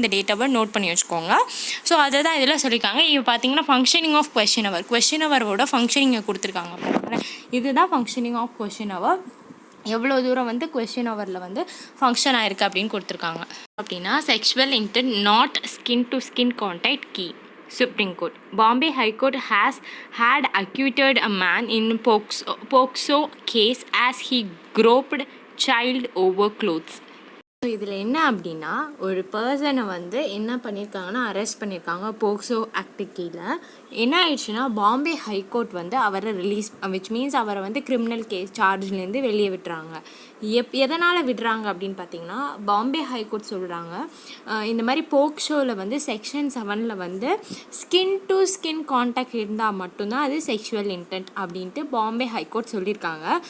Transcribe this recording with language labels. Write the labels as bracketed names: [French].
[Tamil] இந்த டேட்டாவை நோட் பண்ணி வச்சுக்கோங்க. ஸோ அதை தான் இதில் சொல்லியிருக்காங்க. இப்போ பார்த்தீங்கன்னா ஃபங்க்ஷனிங் ஆஃப் கொஷின் அவரோட ஃபங்க்ஷனிங்கை கொடுத்துருக்காங்க. இதுதான் ஃபங்க்ஷனிங் ஆஃப் கொஷின் அவர். எவ்வளோ தூரம் வந்து கொஸ்டின் ஓவரில் வந்து ஃபங்க்ஷன் ஆயிருக்கு அப்படின்னு கொடுத்துருக்காங்க. அப்படின்னா [English] Sexual intent not skin to skin contact கீ. Supreme Court. Bombay High Court had acquitted a man in Pokso case as he groped child over clothes. [Tamil] So இதில் என்ன அப்படின்னா ஒரு பர்சனை வந்து என்ன பண்ணியிருக்காங்கன்னா அரெஸ்ட் பண்ணியிருக்காங்க போக்சோ ஆக்ட் கீழே. என்ன ஆயிடுச்சுன்னா பாம்பே ஹைகோர்ட் வந்து அவரை [English] release which means [Tamil] அவரை வந்து கிரிமினல் கேஸ் சார்ஜ்லேருந்து வெளியே விட்டுறாங்க. எதனால் விடுறாங்க அப்படின்னு பார்த்தீங்கன்னா பாம்பே ஹைகோர்ட் சொல்கிறாங்க இந்த மாதிரி போக்சோவில் வந்து செக்ஷன் 7 வந்து ஸ்கின் டு ஸ்கின் கான்டாக்ட் இருந்தால் மட்டும்தான் அது செக்ஷுவல் இன்டென்ட் அப்படின்ட்டு பாம்பே ஹைகோர்ட் சொல்லியிருக்காங்க.